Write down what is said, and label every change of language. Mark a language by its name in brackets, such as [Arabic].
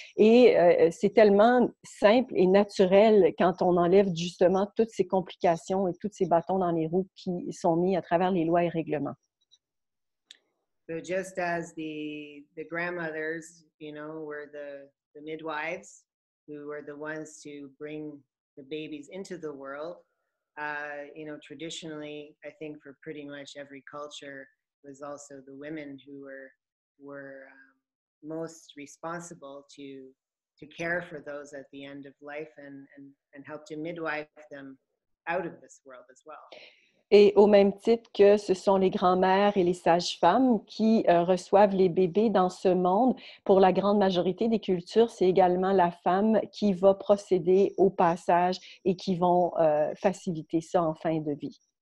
[French] Et c'est tellement simple et naturel quand on enlève justement toutes ces complications et tous ces bâtons dans les roues qui sont mis à travers les lois et règlements. [English] So just as the grandmothers, were the midwives who were the ones to bring the babies into the world, traditionally, I think for pretty much every culture, was also the women who were most responsible to care for those at the end of life and help to midwife them out of this world as well. [French] Et au même titre que ce sont les grands-mères et les sages-femmes qui reçoivent les bébés dans ce monde, pour la grande majorité des cultures, c'est également la femme qui va procéder au passage et qui vont faciliter ça en fin de vie.